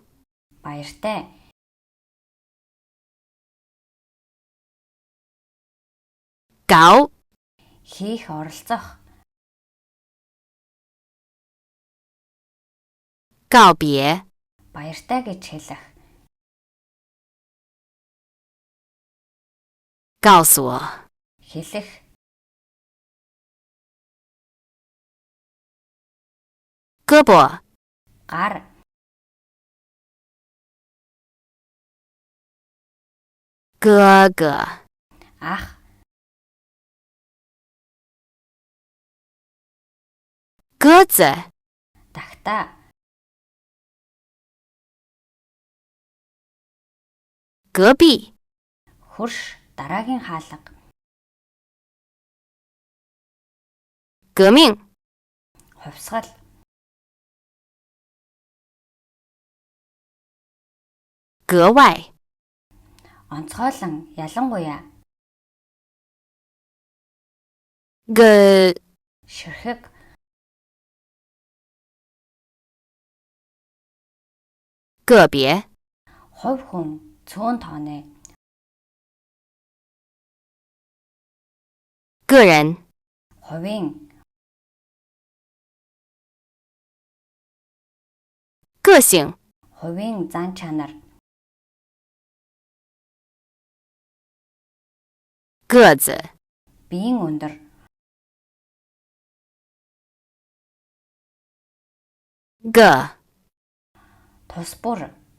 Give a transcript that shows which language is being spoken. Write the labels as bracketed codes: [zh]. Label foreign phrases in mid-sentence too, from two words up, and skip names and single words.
[mn] Баяртай. [zh] 搞， [mn] Хийх оролцох. [zh] 告别， [mn] Баяртай гэж хэлэх. [zh] 告诉我， [mn] Хэлэх. [zh] 胳膊， [mn] Гар. [zh] 哥哥， [mn] Ах. [zh] 鸽子， [mn] Тагтаа. [zh] 隔壁， [mn] Хөрш. Дараагийн хаалга. [zh] 革命， [mn] Хувьсгал. [zh] 格外， [mn] Онцгойлон. Ялангуяа. Ширхэг. [zh] 个别， [mn] Хувь хүн. Цөөн тооны. [zh] 个人， [mn] Хувийн. [zh] 个性， [mn] Хувийн зан чанар. [zh] 个子， [mn] Биеийн өндөр. [zh] 个， [mn] Тус бүр.